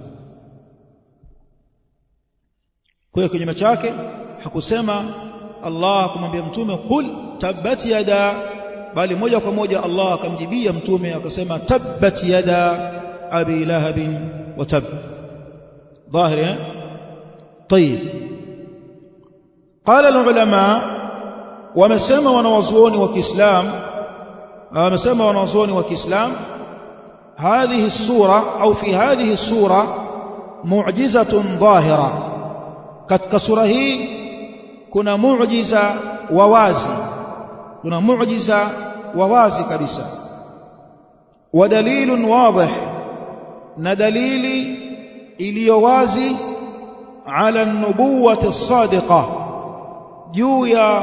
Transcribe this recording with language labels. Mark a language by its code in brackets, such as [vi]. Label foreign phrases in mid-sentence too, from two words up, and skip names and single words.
[sw] Kwa hiyo kinyume chake hakusema Allah kumwambia Mtume [ar] قل تبت يدا, [sw] bali moja kwa moja Allah akamjibia Mtume akasema [ar] تبت يدا أبي لهب وتب. [sw] Dhahiri. [ar] طيب. قال العلماء, [sw] wamesema wanawazuoni wa Kiislam, [ar] هذه السورة أو في هذه السورة معجزة ظاهرة. [sw] katika sura hii kuna muujiza wa wazi, kabisa. [ar] ودليل واضح, [sw] na dalili iliyo wazi, [ar] على نبوته الصادقة, [sw] juu ya